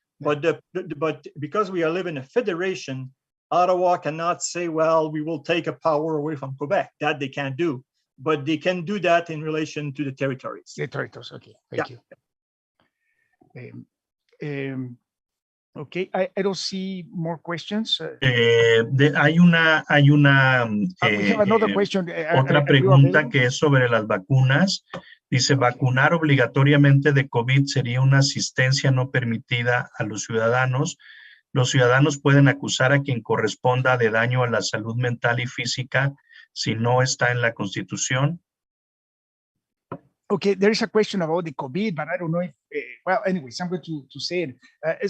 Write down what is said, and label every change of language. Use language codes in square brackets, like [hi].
[en] But because we live in a federation, Ottawa cannot say, well, we will take a power away from Quebec. That they can't do. But they can do that in relation to the territories. The territories, okay, thank you. Okay, I don't see more questions. [es] Hay una [en] we have another question. [es] Otra pregunta que es sobre las vacunas. Dice, vacunar obligatoriamente de COVID sería una asistencia no permitida a los ciudadanos. Los ciudadanos pueden acusar a quien corresponda de daño a la salud mental y física si no está en la Constitución. [en] Okay, there is a question about the COVID, but I don't know if, well, anyways, I'm going to say it.